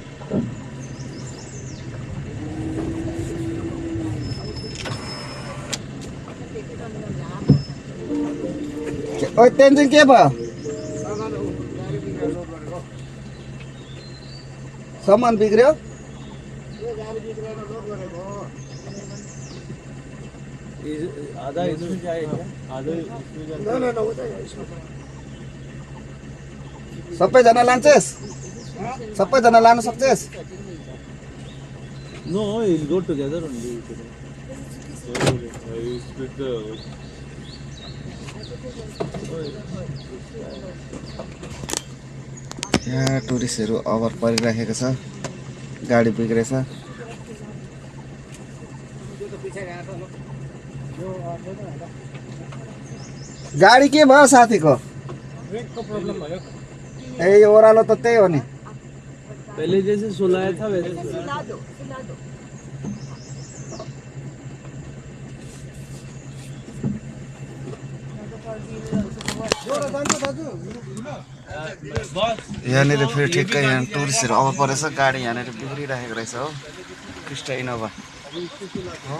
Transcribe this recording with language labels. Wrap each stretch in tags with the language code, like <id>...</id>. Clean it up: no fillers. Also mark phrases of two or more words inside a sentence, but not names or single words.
<ne>ओ टेन्सन के भयो? सामान बिग्रियो?</ne> <hi>आधा इसमें जाएगा, आधा इसमें जाएगा।</hi> <ne>सबैजना लान्छेस्? सबैजना लान सक्छेस्?</ne> <en>No, it'll go together only. I split the.</en> <ne>यहाँ टुरिस्टहरू अभर परिराखेको छ, गाडी बिग्रेछ। गाडी के भयो साथीको? ब्रेक का प्रॉब्लम भयो। ए यो ओह्रालो त त्यही हो नि।</ne> <hi>पहले जैसे सुलाया था वैसे सिला दो।</hi> <ne>यहाँनिर फेरि ठिक्कै यहाँ टुरिस्टहरू अभर परेछ। गाडी यहाँनिर बिग्रिरहेको रहेछ हो, क्रिस्टा इनोभा हो।</ne>